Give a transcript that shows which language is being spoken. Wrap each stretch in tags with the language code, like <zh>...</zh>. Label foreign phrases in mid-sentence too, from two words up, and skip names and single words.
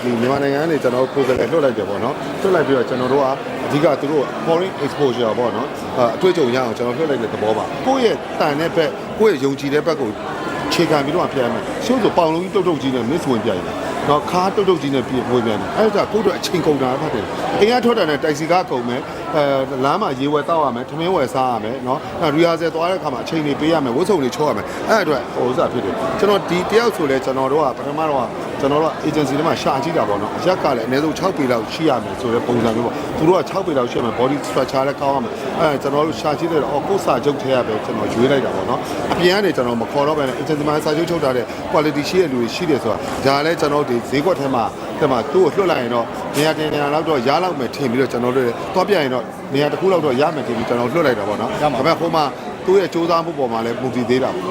<my>ဒီမြန်မာနိုင်ငံကနေကျွန်တော်ကိုယ်စားလှယ်လွှတ်လိုက်တယ်ပေါ့နော်လွှတ်လိုက်ပြီးတော့ကျွန်တော်တို့ကအဓိကသူတို့</my> <en>foreign exposure</en> <my>ပေါ့နော်အတွေ့အကြုံရအောင်ကျွန်တော်လွှတ်လိုက်တဲ့သဘောပါကိုယ့်ရဲ့တန်တဲ့ဘက်ကိုယ့်ရဲ့ယုံကြည်တဲ့ဘက်ကိုခြေခံပြီးတော့ဖျက်ရမယ်ရှုပ်ဆိုပေါင်လုံးကြီးတုတ်တုတ်ကြီးနဲ့ miss ဝင်ပြိုင်တယ်တော့ခါ တုတ်တုတ်ကြီးနဲ့ပြေဝင်ပြန်တယ်အဲ့ဒါကိုယ့်တို့အချိန်ကုန်တာဖတ်တယ်အင်အားထွက်တာနဲ့တိုက်စီကားကုန်မယ်လမ်းမှာရေဝယ်တောက်ရမယ်ထမင်းဝယ်စားရမယ်နော်ရီယာဆယ်သွားတဲ့ခါမှာအချိန်တွေပေးရမယ်ဝတ်စုံတွေချောရ မယ်အဲ့အတွက်ဟိုဥစားဖြစ်တယ်ကျွန်တော်ဒီတယောက်ဆိုလဲကျွန်တော်တို့ကပထမတော့ကျွန်တော်တို့က agency ထဲမှာရှာကြည့်တာပေါ့နော်အရက်ကလည်းအနည်းဆုံး6ပေလောက်ရှိ ရမယ်ဆိုတဲ့ပုံစံမျိုးပေါ့သူတို့က6ပေလောက်ရှိရမယ်</my> <en>body structure</en> <my>လည်းကောင်းရမယ်ကျွန်တော်တို့ရှာကြည့်တဲ့ကိုယ်စာချုပ်ထဲရပဲကျွန်တော်ရွေးလိုက်တာပေါ့နော်အပြင်ကနေကျွန်တော်မခေါ်တော့ဘဲနဲ့ agency မှာစာချုပ်ချုပ်ထားတဲ့ quality ရှိတဲ့လူတွေရှိတယ်ဆိုတာဒါလည်းကျွန်တော်တို့ဒီဈေးကွက်ထဲမှာသူ့ကိုလွှတ်လိုက်ရင်တော့နေရာတင်နေရာလောက်တော့ရလောက်မယ်ထင်ပြီးတော့ကျွန်တော်တို့သွားပြရင်တော့နေရာတစ်ခုလောက်တော့ရမယ်ထင်ပြီးကျွန်တော်လွှတ်လိုက်တာပေါ့နော်ဒါပေမဲ့ဟိုမှာသူ့ရဲ့စူးစမ်းမှုပေါ်မှာလည်းမူတည်သေးတာပေါ့နော်</my>